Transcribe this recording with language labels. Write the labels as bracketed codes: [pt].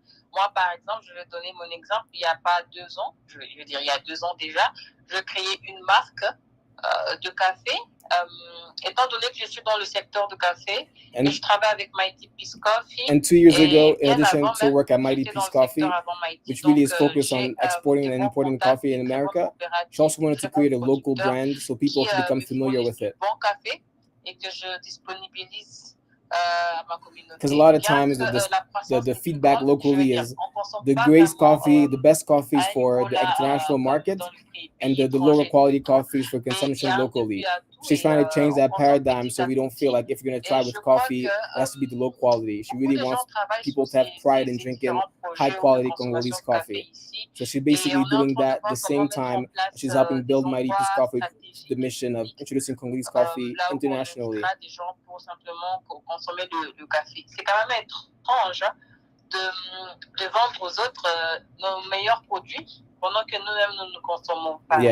[fr] Moi, par exemple, je vais donner mon exemple. Il n'y a pas 2 ans, je veux dire, il y a 2 ans déjà, je créais une marque de café. Étant donné que je suis dans le secteur de café et je travaille avec Mighty Peace Coffee. [en] And 2 years ago, in addition to work at Mighty Peace Coffee, which really is focused on exporting and importing coffee in America, she also wanted to create a local brand so people can become familiar with it. [fr] Bon café et que je disponibilise [en] because a lot of times the feedback locally is the greatest coffee, the best coffees for the international market, and the lower quality coffees for consumption locally. She's trying to change that paradigm so we don't feel like if you're going to try with coffee, it has to be the low quality. She really wants people to have pride in drinking high quality Congolese coffee. So she's basically doing that at the same time she's helping build Mighty Peace Coffee, the mission of introducing Congolese coffee internationally. [fr] C'est quand même étrange de vendre aux autres nos meilleurs produits pendant que nous-mêmes nous ne consommons pas.